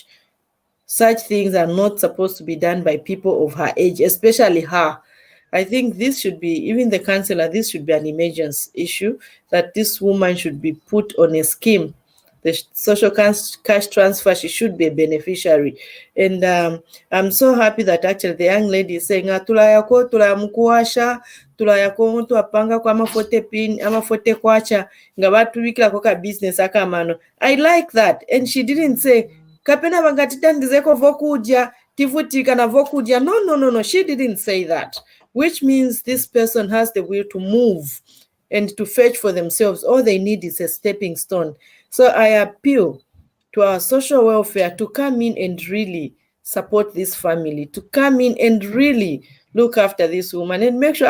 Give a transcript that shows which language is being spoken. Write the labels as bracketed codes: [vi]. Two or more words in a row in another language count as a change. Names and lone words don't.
[en] Such things are not supposed to be done by people of her age, especially her. I think this should be, even the councillor, this should be an emergency issue, that this woman should be put on a scheme. The social cash transfer, she should be a beneficiary. And I'm so happy that actually the young lady is saying, [bem] tulayako tulamukuwasha, tulayako tuapanga kwa amafote kwacha, nga batubikirako ka business akamano. [en] I like that. And she didn't say, [ny] kapena bangatitandizeko vokuja, tivutika na vokuja. [en] No. She didn't say that. Which means this person has the will to move and to fetch for themselves. All they need is a stepping stone. So I appeal to our social welfare to come in and really support this family, to come in and really look after this woman and make sure.